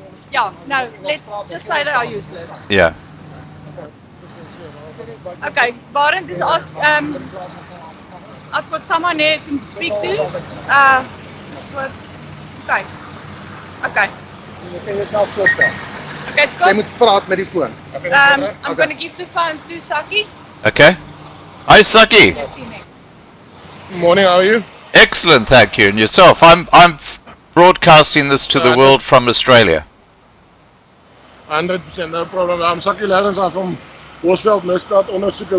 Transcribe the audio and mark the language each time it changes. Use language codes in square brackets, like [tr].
[en] Yeah. No, let's just say they are useless. Yeah. Okay, Barend is asked. I've got someone here to speak to. Just what? Okay. [af] Jy kan jouself voorstel. [en] Okay, Scott. [af] Jy moet praat met die foon. [en] I'm going to give the phone to Saki. Okay. Hi, Saki. Morning, how are you? Excellent, thank you. And yourself? I'm broadcasting this to the world from Australia. 100%, no problem. I'm Saki Lawrence. I'm from Horsveld, Misdaad Ondersoeke.